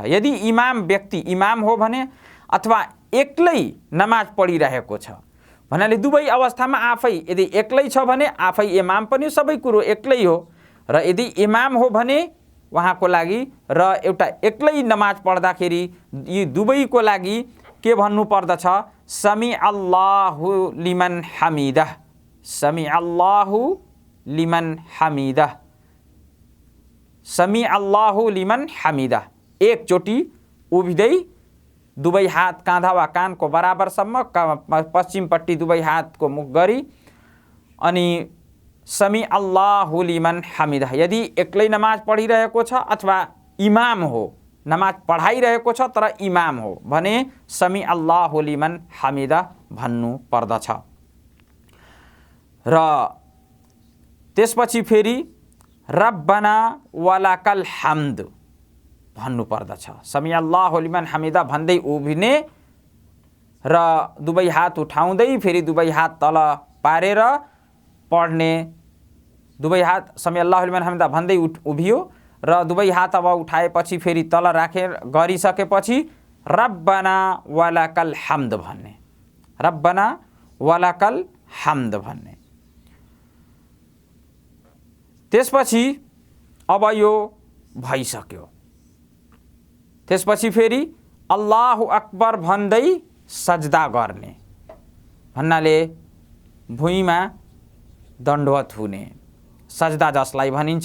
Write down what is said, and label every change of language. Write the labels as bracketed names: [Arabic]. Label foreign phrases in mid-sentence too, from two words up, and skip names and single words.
[Nepali] यदि इमाम व्यक्ति इमाम हो भने अथवा एक्लै नमाज पढिरहेको छ भन्नाले दुवै अवस्थामा आफै यदि एक्लै छ भने आफै इमाम पनि सबै कुरो एक्लै हो, र यदि इमाम हो भने उहाँको लागि र एउटा एक्लै नमाज पढ्दाखेरि यी दुवैको लागि के भन्नु पर्दछ? [Arabic] سمع الله لمن حمده، سمع الله لمن حمده، سمع الله لمن حمده. [Nepali] एकचोटि उभिँदै दुवै हात काँधा वा कानको बराबरसम्म पश्चिमपट्टि दुवै हातको मुख गरी अनि [Arabic] سمع الله لمن حمده. [Nepali] यदि एक्लै नमाज पढिरहेको छ अथवा इमाम हो, नमाज पढाइरहेको छ तर इमाम हो भने [Arabic] سمع الله لمن حمده [Nepali] भन्नु पर्दछ। र त्यसपछि फेरि [Arabic] ربنا ولك الحمد [Nepali] भन्नु पर्दछ। [Arabic] سمع الله لمن حمده [Nepali] भन्दै उभिने र दुवै हात उठाउँदै फेरि दुवै हात तल पारेर पढ्ने। दुवै हात [Arabic] سمع الله لمن حمده [Nepali] भन्दै उभियो र दुवै हात अब उठाएपछि फेरि तल राखेर गरिसकेपछि [Arabic] ربنا ولك الحمد [Nepali] भन्ने, [Arabic] ربنا ولك الحمد [Nepali] भन्ने। त्यसपछि अब यो भइसक्यो। त्यसपछि फेरि [Arabic] الله أكبر [Nepali] भन्दै सजदा गर्ने भन्नाले भुइँमा दण्डवत हुने, सजदा जसलाई भनिन्छ।